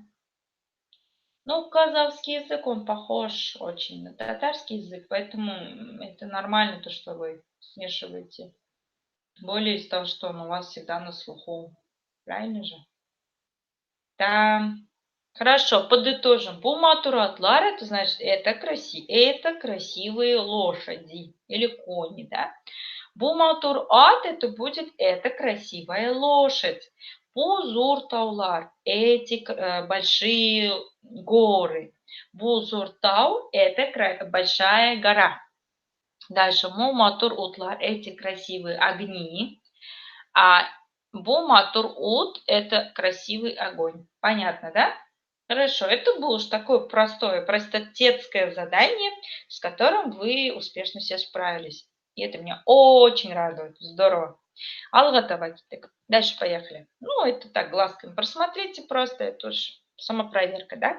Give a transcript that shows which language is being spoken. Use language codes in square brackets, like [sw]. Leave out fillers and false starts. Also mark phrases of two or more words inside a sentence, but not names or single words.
[ru] Ну, казахский язык, он похож очень на татарский язык, поэтому это нормально, то, что вы смешиваете. Тем более из того, что он у вас всегда на слуху. Правильно же? Да. Хорошо, подытожим. [tt] Бу матур атлар, [ru] это значит, это красивые лошади или кони, да? [tt] Бу матур ат, [ru] это будет, это красивая лошадь. [tt] Бу зур таулар, [ru] эти большие горы. [tt] Бу зур тау, [ru] это большая гора. Дальше, [tt] му матур утлар, [ru] эти красивые огни. [tt] А бу матур ут, [ru] это красивый огонь. Понятно, да? Хорошо, это было уж такое простое, простотецкое задание, с которым вы успешно все справились. И это меня очень радует. Здорово. [tt] Алгатова китек. [ru] Дальше поехали. Ну, это так, глазками просмотрите просто, это уж самопроверка, да?